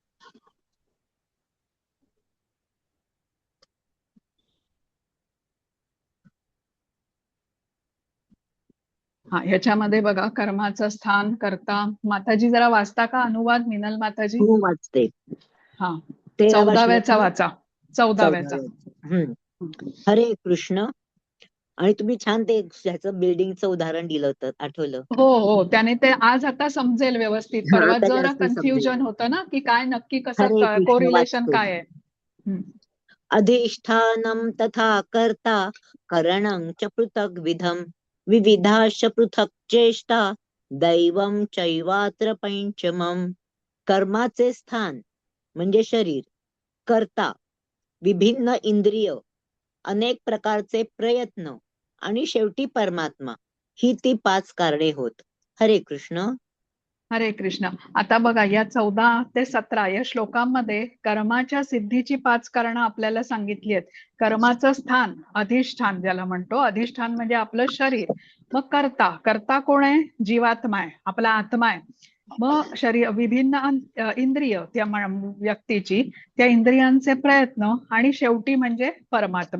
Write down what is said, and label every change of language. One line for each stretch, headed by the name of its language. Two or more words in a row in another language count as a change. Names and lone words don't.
Marathi: हा, ह्याच्यामध्ये बघा, कर्माचं स्थान, कर्ता. माताजी जरा वाचता का अनुवाद, मिनल माताजी? हो वाचते. हा, 13वा श्लोक 14व्याचा ना? वाचा. 14व्याचा. 14व्या. हरे कृष्ण. आणि तुम्ही छान ते ह्याचं बिल्डिंगचं उदाहरण दिलं होतं, आठवलं? हो हो, त्याने ते आज आता समजेल व्यवस्थित. हा, परवा आता जरा जास्त समजेल. कन्फ्युजन होतं ना, की काय नक्की हरे कसं कृष्ण कोरिलेशन वाचते. काय आहे.
Sanskrit: अधिष्ठानं तथा कर्ता करणं च पृथक् विधम विविधाश्च पृथक् चेष्टा दैवं चैवात्र पंचमम.
Marathi: कर्माचे स्थान म्हणजे शरीर, कर्ता, विभिन्न इंद्रिय, अनेक प्रकारचे प्रयत्न आणि शेवटी परमात्मा, ही ती 5 कारणे होत. हरे कृष्ण. हरे कृष्ण. आता बघा, या 14 ते 17 या श्लोकांमध्ये कर्माच्या सिद्धीची 5 कारणं आपल्याला सांगितली आहेत. कर्माचं स्थान, अधिष्ठान ज्याला म्हणतो, अधिष्ठान म्हणजे आपलं शरीर. मग कर्ता, कर्ता कोण आहे? जीवात्मा आहे, आपला आत्मा आहे. मग शरीर, विभिन्न इंद्रिय त्या व्यक्तीची, त्या इंद्रियांचे प्रयत्न, आणि शेवटी म्हणजे परमात्मा.